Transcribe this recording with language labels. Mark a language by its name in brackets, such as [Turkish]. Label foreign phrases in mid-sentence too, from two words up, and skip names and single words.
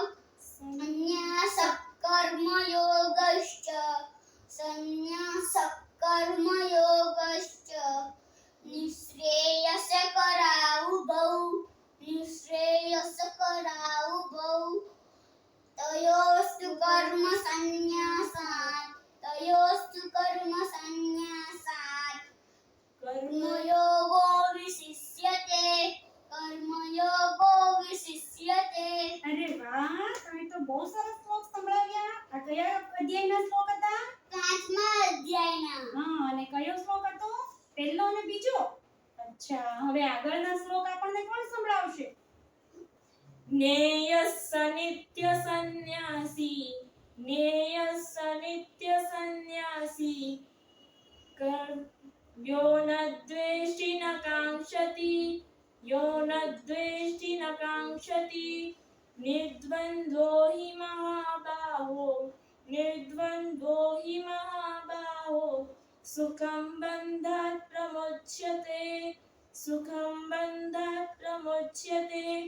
[Sanskrit] संन्यासः कर्मयोगश्च निःश्रेयसकरावुभौ तयोस्तु कर्म संन्यासात् कर्मयोगो विशिष्यते. [Gujarati] અરે વાહ. તમે તો બહુ સરસ શ્લોક સંભળાવ્યા. આ કયા અધ્યાયના શ્લોક હતા? 5મા અધ્યાયના. હા. અને કયો શ્લોક હતો? પહેલો અને બીજો? અચ્છા. હવે આગળના શ્લોક આપણને કોણ સંભળાવશે? [Sanskrit] ज्ञेयस्स नित्य सन्न्यासी यो न द्वेष्टि न काङ्क्षति निर्द्वन्द्वो हि महाबाहो सुखं बन्धात् प्रमुच्यते